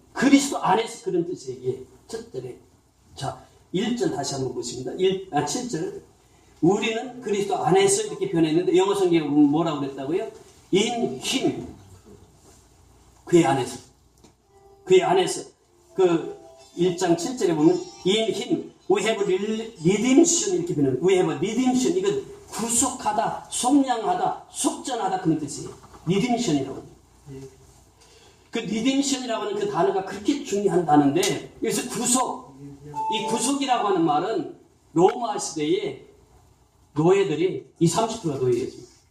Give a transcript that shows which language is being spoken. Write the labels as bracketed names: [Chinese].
[Korean] 그리스도 안에서 그런 뜻이에요. 첫 절에. 자, 1절 다시 한번 보십니다. 7절. 우리는 그리스도 안에서 이렇게 표현했는데 영어 성경에 뭐라고 그랬다고요? [English] in him. [Korean] 그의 안에서. 그의 안에서. 그 1장 7절에 보면 [English] in him. We have redemption [Korean] 이렇게 표현합니다. [English] We have redemption. [Korean] 이건 구속하다, 속량하다, 속전하다 그런 뜻이에요. redemption이라고 합니다. 그 리뎀션이라고 하는 그 단어가 그렇게 중요한 단어인데 여기서 구속, 이 구속이라고 하는 말은 로마 시대에 노예들이 30%가 노예였습니다.